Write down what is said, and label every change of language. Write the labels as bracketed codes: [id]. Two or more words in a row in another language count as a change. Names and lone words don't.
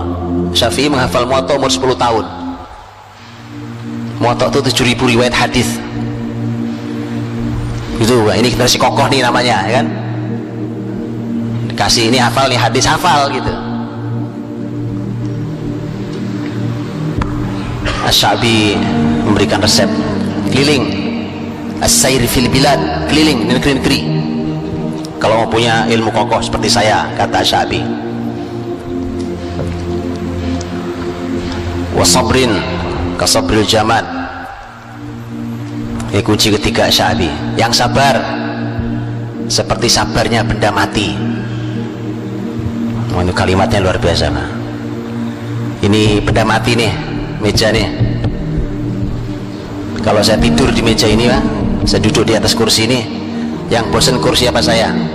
[id] Syafi'i menghafal Muwatta umur 10 tahun. Muwatta itu 7.000 riwayat hadis. Gitu, ini generasi kokoh nih namanya, ya kan? Dikasih ini hafal nih, hadis hafal gitu. Asy-Sya'bi memberikan resep keliling, [ar] السير في البلاد, [id] keliling di negeri-negeri. Kalau mau punya ilmu kokoh seperti saya, kata Asy-Sya'bi. [ar] وصبر كصبر الجماد. [id] Ini kunci ketiga Asy-Sya'bi, yang sabar seperti sabarnya benda mati. Oh, ini kalimatnya luar biasa, Pak. Ini benda mati nih, meja nih. Kalau saya tidur di meja ini, Pak, saya duduk di atas kursi ini, yang bosan kursi apa saya?